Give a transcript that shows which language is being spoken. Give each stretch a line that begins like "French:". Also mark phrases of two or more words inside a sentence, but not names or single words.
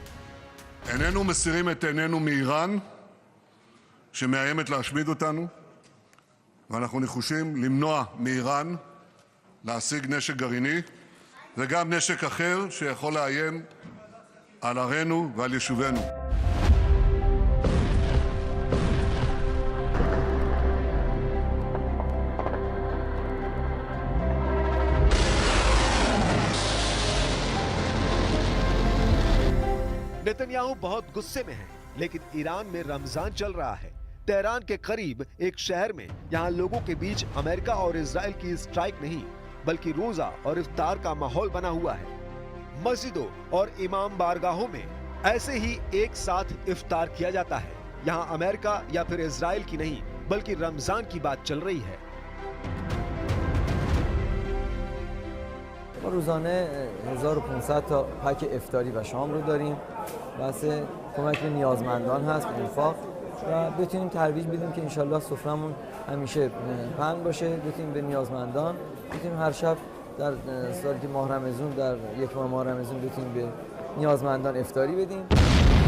Hebrew: איננו מסירים את עינינו מאיראן שמאיימת להשמיד אותנו, ואנחנו נחושים למנוע מאיראן להשיג נשק גרעיני וגם נשק אחר שיכול לאיים על ערינו ועל יישובינו.
Hindi: नेतन्याहू बहुत गुस्से में है, लेकिन ईरान में रमजान चल रहा है। तेहरान के करीब एक शहर में यहाँ लोगों के बीच अमेरिका और इजराइल की स्ट्राइक नहीं बल्कि रोजा और इफ्तार का माहौल बना हुआ है। मस्जिदों और इमाम बारगाहों में ऐसे ही एक साथ इफ्तार किया जाता है। यहाँ अमेरिका या फिर इजराइल की नहीं बल्कि रमजान की बात चल रही है।
Persian: ما روزانه 1500 تا پک افطاری و شام رو داریم. بحث کمک به نیازمندان هست، انفاق و بتونیم ترویج بدیم که انشالله سفرمون همیشه پهن باشه، بتونیم به نیازمندان، بتونیم هر شب در سالی که ماه رمضان در یک ماه رمضان بتونیم به نیازمندان افطاری بدیم.